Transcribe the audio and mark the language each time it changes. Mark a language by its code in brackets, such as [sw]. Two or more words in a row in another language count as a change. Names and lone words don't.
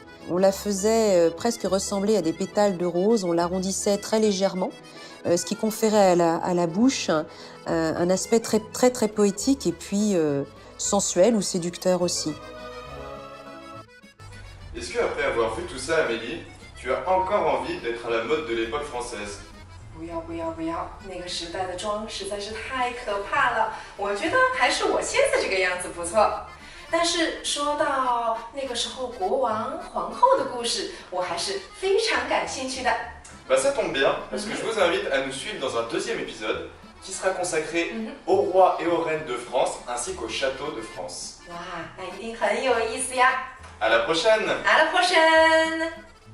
[fr] On la faisait presque ressembler à des pétales de rose, on l'arrondissait très légèrement, ce qui conférait à la bouche un aspect très poétique et puis sensuel ou séducteur aussi. Est-ce qu'après avoir vu tout ça Amélie, tu as encore envie d'être à la mode de l'époque française? [zh] 不要不要不要！那个时代的妆实在是太可怕了，我觉得还是我现在这个样子不错。但是说到那个时候国王、皇后的故事，我还是非常感兴趣的。 [fr] Bah ça tombe bien, parce que je vous invite à nous suivre dans un deuxième épisode qui sera consacré aux rois et aux reines de France ainsi qu'aux châteaux de France. [zh] 哇，那一定很有意思呀！ [fr] À la prochaine! À la prochaine!